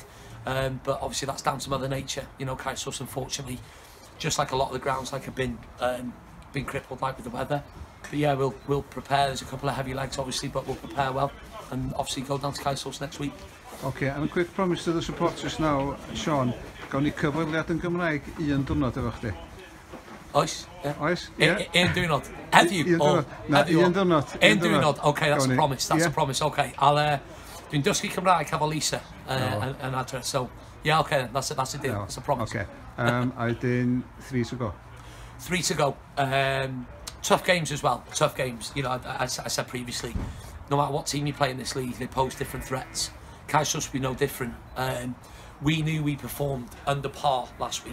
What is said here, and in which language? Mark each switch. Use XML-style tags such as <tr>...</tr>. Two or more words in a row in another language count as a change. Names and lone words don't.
<en>But obviously, that's down to Mother Nature. You know, Caersos, unfortunately, just like a lot of the grounds, like have been crippled, like with the weather. But yeah, we'll prepare. There's a couple of heavy legs, obviously, but we'll prepare well, and obviously go down to Caersos next week. Okay, and a quick promise to the supporters now, Sean.</en> <cy>Gawn ni cyfweliad yn Gymraeg 1 diwrnod efo chdi. Oes? Yeah. Oes? Yeah. Un diwrnod. Heddiw? Na, 1 diwrnod. Un diwrnod.</cy> <en>Okay, that's a promise. That's a promise.</en> <cy>Okay, dwi'n dysgu Cymraeg efo Lisa and Adra.</cy> <en>So yeah, okay, that's a deal. That's a promise. Okay. I did 3 to go. 3 to go. Tough games as well. Tough games. You know, I said previously, no matter what team you play in this league, they pose different threats. Caersos will be no different. We knew we performed under par last week.</en>